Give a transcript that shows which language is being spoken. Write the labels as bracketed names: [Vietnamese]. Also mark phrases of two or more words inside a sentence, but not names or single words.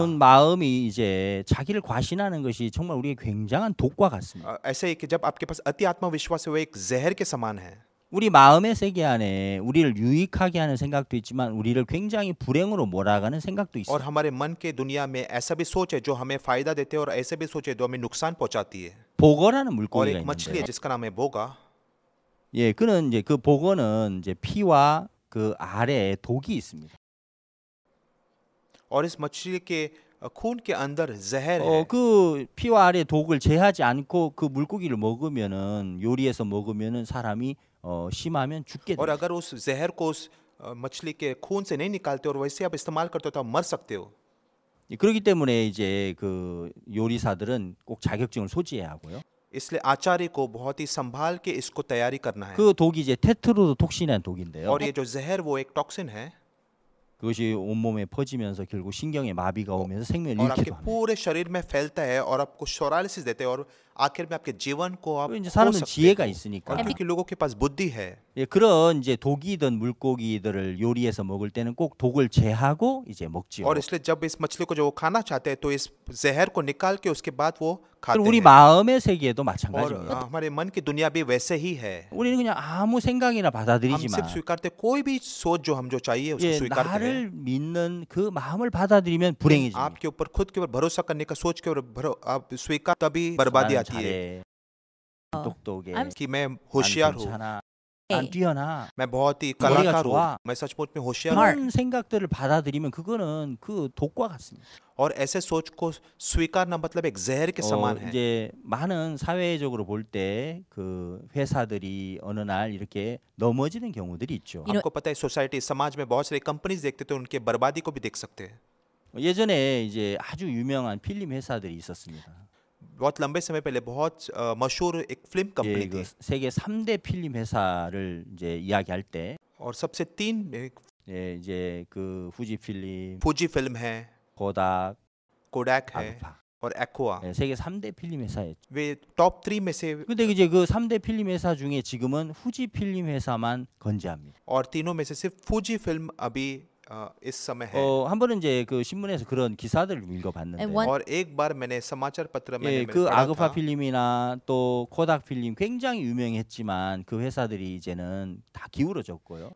[Korean] 여러분 마음이 이제 자기를 과신하는 것이 정말 우리의 굉장한 독과 같습니다. [Hindi] ऐसे ही कि जब आपके पास अति आत्मविश्वास है वो एक जहर के समान है। [Korean] 우리 마음의 세계 안에 우리를 유익하게 하는 생각도 있지만 우리를 굉장히 불행으로 몰아가는 생각도 [Hindi] और [Korean] 있어요. [Hindi] हमारे मन के दुनिया में ऐसा भी सोच है जो हमें फायदा देते हैं और ऐसे भी सोच है जो हमें नुकसान पहुंचाती है। [Korean] 보거라는 [Hindi] और [Korean] 물고기가 [Hindi] एक मछली है [Korean] 있는데, [Hindi] जिसका नाम है बोगा, [Korean] 예, 그는 이제 그 보거는 이제 피와 그 알에 독이 있습니다. [Hindi] और इस मछली के खून के अंदर जहर है। [Korean] 그 피와 알의 독을 제하지 않고 그 물고기를 먹으면은 요리해서 먹으면은 사람이 심하면 죽게 [Hindi] और [Korean] 돼요. [Hindi] अगर उस जहर को उस मछली के खून से नहीं निकालते और वैसे आप इस्तेमाल करते हो तो आप मर सकते हो। [Korean] 그렇기 때문에 이제 그 요리사들은 꼭 자격증을 소지해야 하고요. [Hindi] इसलिए आचार्य को बहुत ही संभाल के इसको तैयारी करना है। [Korean] 그 독이 이제 테트로도톡신이라는 독인데요. [Hindi] और ये जो जहर वो एक टॉक्सिन है [Korean] 그것이 온몸에 퍼지면서 결국 신경에 마비가 오면서 생명을 [Hindi] और आपके [Korean] 잃기도 합니다. [Hindi] पूरे शरीर में फैलता है और आपको शोरालिसिस देते हैं और आखिर में आपके जीवन को आप [Korean] 이제 [Hindi] खो [Korean] 사람은 [Hindi] सकते [Korean] 지혜가 [Hindi] हो। [Korean] 있으니까 [Hindi] और क्योंकि लोगों के पास बुद्धि है, [Korean] 예, 그런 이제 독이든 물고기들을 요리해서 먹을 때는 꼭 독을 제하고 이제 먹지요. [Hindi] और इसलिए जब इस मछली को जो वो खाना चाहते हैं तो इस जहर को निकाल के उसके बाद वो खाते [Korean] 그리고 우리 [Hindi] हैं। [Korean] 마음의 세계도 [Hindi] और [Korean] 마찬가지입니다. [Hindi] हमारे मन की दुनिया भी वैसे ही है। [Korean] 우리는 그냥 아무 생각이나 [Hindi] हम [Korean] 받아들이지만 [Hindi] सिर्फ स्वीकारते, कोई भी सोच जो हम जो चाहिए उसको [Korean] 예, [Hindi] स्वीकारते हैं। [Korean] 나를 믿는 그 마음을 받아들이면 [Hindi] लेकिन [Korean] 불행해집니다. [Hindi] आपके ऊपर खुद के ऊपर भरोसा करने का सोच के ऊपर आप स्वीकार तभी बर्बादी [Korean] 나는 [Hindi] आती है [Korean] 잘해, 똑똑해, [Hindi] I'm कि मैं [Korean] 난 [Hindi] होशियार हूँ, [Korean] 괜찮아, 난 뛰어나. [Hindi] मैं बहुत ही [Korean] 머리가 [Hindi] कलाकार हूँ, [Korean] 좋아. [Hindi] मैं सचमुच में होशियार हूँ। [Korean] 그런 생각들을 받아들이면 그거는 그 독과 같습니다. [Hindi] और ऐसे सोच को स्वीकारना मतलब एक जहर के समान है। [Korean] 이제 많은 사회적으로 볼 때 그 회사들이 어느 날 이렇게 넘어지는 경우들이 있죠. [English] You know- [Hindi] आपको पता है सोसाइटी समाज में बहुत सारी कंपनीज देखते तो उनके बर्बादी को भी देख सकते हैं। [Korean] 예전에 이제 아주 유명한 필름 회사들이 있었습니다. [Hindi] बहुत लंबे समय पहले बहुत मशहूर एक फिल्म [Korean] 예, [Hindi] कंपनी [Korean] 그 [Hindi] थी [Korean] 세계 3대 필름 회사를 이제 이야기할 때 [Hindi] और सबसे तीन [Korean] 예, 이제 그 후지 필름, [Hindi] फूजी फिल्म है, [Korean] 고닥, [Hindi] कोडैक है [Korean] 아그파. [Hindi] और एक्वा। [Korean] 예, 세계 3대 필름 회사였죠. [Hindi] वे टॉप 3 में से [Korean] 근데 이제 그 3대 필름 회사 중에 지금은 후지 필름 회사만 건재합니다. [Hindi] और तीनों में से सिर्फ फूजी फिल्म अभी इस समय है। [Korean] 한 번은 이제 그 신문에서 그런 기사들을 읽어봤는데 [English] And one- [Hindi] और एक बार मैंने समाचार पत्र में [Korean] 예, [Hindi] मैंने [Korean] 그 [Hindi] पढ़ा [Korean] 아그파 [Hindi] था, [Korean] 필름이나 또 코닥 필름 굉장히 유명했지만 그 회사들이 이제는 다 기울어졌고요.